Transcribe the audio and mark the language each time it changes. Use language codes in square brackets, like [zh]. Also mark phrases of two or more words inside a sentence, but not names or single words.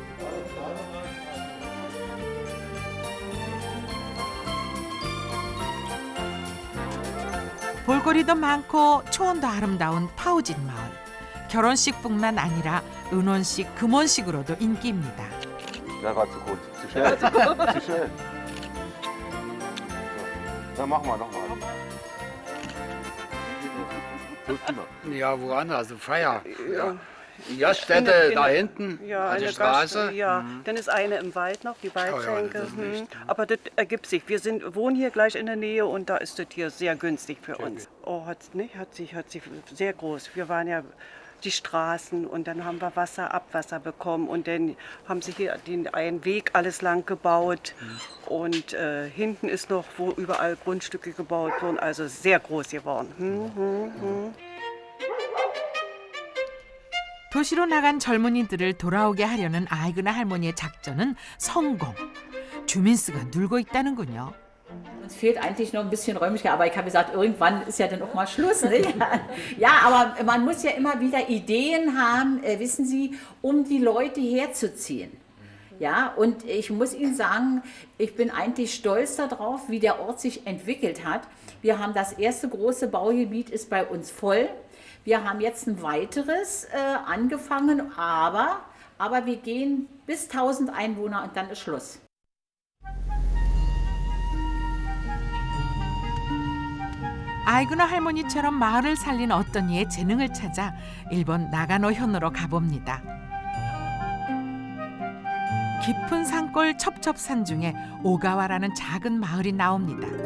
[ko] 볼거리도 많고 초원도 아름다운 파우진 마을. 결혼식뿐만 아니라 은혼식, 금혼식으로도 인기입니다. [de] Ja, gerade zu kurz. Zu schnell. Zu schnell. Dann machen wir nochmal. Ja, woanders, also Feier. Ja. Gaststätte da hinten, Ja, an eine der Straße. Gaststätte, ja. Dann ist eine im Wald noch, die Waldschenke. das ist nicht. Aber das ergibt sich. Wir wohnen hier gleich in der Nähe und da ist das hier sehr günstig für uns. Oh, hat sich sehr groß. Wir waren ja die Straßen und dann haben wir Abwasser bekommen und dann haben sie hier einen Weg alles lang gebaut und hinten ist noch, wo überall Grundstücke gebaut wurden, also sehr groß geworden. [ko] 도시로 나간 젊은이들을 돌아오게 하려는 아이그나 할머니의 작전은 성공. 주민수가 늘고 있다는군요. [de] Uns fehlt eigentlich noch ein bisschen Räumlichkeit, aber ich habe gesagt, irgendwann ist ja dann auch mal Schluss. Ne? Ja, aber man muss ja immer wieder Ideen haben, wissen Sie, um die Leute herzuziehen. Ja, und ich muss Ihnen sagen, ich bin eigentlich stolz darauf, wie der Ort sich entwickelt hat. Wir haben das erste große Baugebiet ist bei uns voll. Wir haben jetzt ein weiteres angefangen, aber wir gehen bis 1000 Einwohner und dann ist Schluss. [ko] 아이그나 할머니처럼 마을을 살린 어떤 이의 재능을 찾아 일본 나가노현으로 가봅니다. 깊은 산골 첩첩산 중에 오가와라는 작은 마을이 나옵니다.